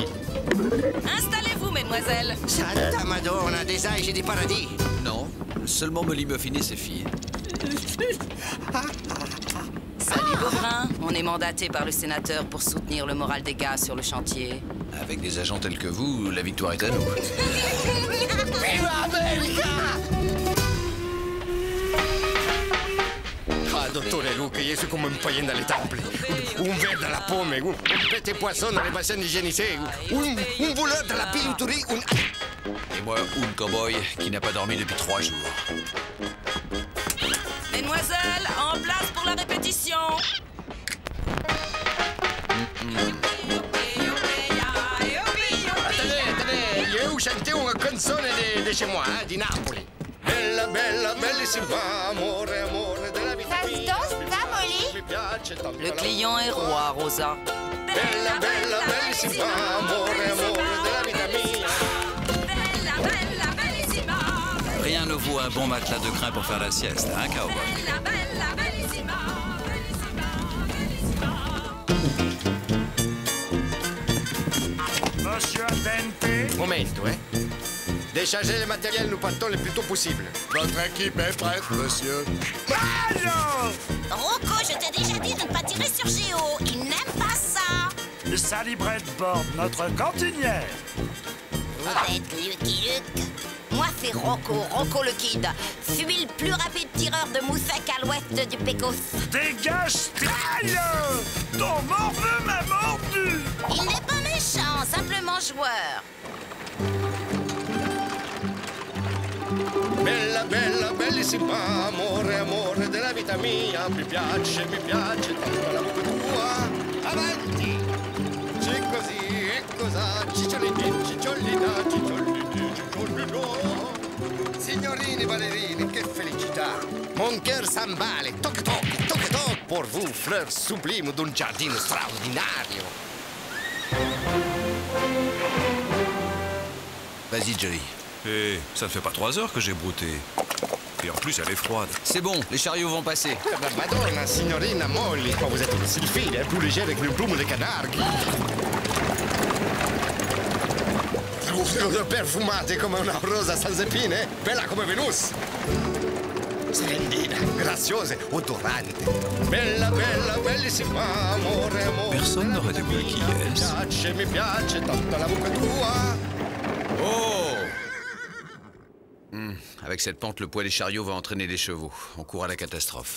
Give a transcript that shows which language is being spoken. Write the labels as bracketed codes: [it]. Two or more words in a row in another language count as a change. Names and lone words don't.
[fr] Installez-vous, mesdemoiselles. [it] Santa Madonna, [fr] des anges du paradis. Non, seulement Molly Muffin et ses filles. Salut, Beaubrun. On est mandaté par le sénateur pour soutenir le moral des gars sur le chantier. Avec des agents tels que vous, la victoire est à nous. [it] Viva America! [fr] Dottore Luke, je suis comme un païen dans les temples. Un verre dans la pomme, un petit poisson dans les bassins hygiénisés, un voleur dans la bijouterie, Et moi, un cowboy qui n'a pas dormi depuis 3 jours. Mesdemoiselles, en place pour la répétition. Attendez, je vais vous chanter une canzone de chez moi, [it] di Napoli. Bella, bella, bellissima, amore, amore della vita mia. [fr] Le client est roi, Rosa. [it] Bella, bella, bellissima, amore, amore della vita mia. Bella, bella, bellissima. [fr] Rien ne vaut un bon matelas de crin pour faire la sieste, hein, cowboy? [it] Bella, bella, bellissima. [fr] Monsieur Aldente. Momento, Déchargez le matériel, nous partons le plus tôt possible. Notre équipe est prête, monsieur. Allô! Rocco, je t'ai déjà dit de ne pas tirer sur Géo. Il n'aime pas ça. Sally Bradford, notre cantinière. Vous êtes Lucky Luke. Moi, c'est Rocco, Rocco le Kid. Suis le plus rapide tireur de moussec à l'ouest du Pecos. Dégage, Straille! Ton morveux m'a mordu! Il n'est pas méchant, simplement joueur. [it] Bella, bella, bellissima, amore, amore della vita mia. Mi piace tanto la bocca tua. Avanti! C'è così e cosa, cicciolini, cicciolina, cicciolini, cicciolino. Signorini ballerini, che felicità! [fr] Mon cœur s'emballe, toc toc, toc toc, pour vous, fleurs sublimes d'un [it] giardino straordinario. [fr] Vas-y, Jolly. Et ça ne fait pas 3 heures que j'ai brouté. Et en plus, elle est froide. C'est bon, les chariots vont passer. Madonna, signorina Molly, quand vous êtes aussi fine, plus léger avec une plume de canard. [it] Perfumate come una rosa senza epine, bella come Venus. splendida, graziosa, odorante. Bella, bella, bellissima, amore, amore. [fr] Personne n'aurait deviné qui est-ce. [it] Mi piace tanto la bocca tua. Oh! [fr] Avec cette pente, le poids des chariots va entraîner les chevaux. On court à la catastrophe.